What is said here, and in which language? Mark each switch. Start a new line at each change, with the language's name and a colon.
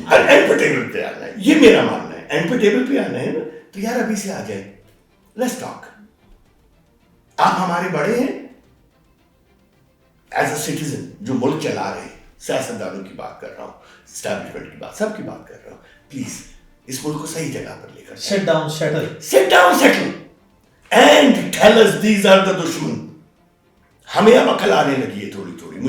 Urdu: And پہ table پہ آنا ہے, یہ میرا ماننا ہے. اینڈ پہ ٹیبل پہ آنا ہے نا تو یار ابھی سے آ جائے,
English: Let's talk.
Urdu: آپ ہمارے بڑے ہیں
English: as a citizen
Urdu: جو ملک چلا رہے ہیں, سیاستدانوں کی بات کر رہا ہوں, اسٹیبلشمنٹ کی بات, سب کی بات کر رہا ہوں. پلیز اس ملک کو صحیح جگہ پر لے کر
English: Sit down settle, sit down, settle and tell us these are the دشمن.
Urdu: ہمیں اب عقل آنے لگی ہے تھوڑی تھوڑی,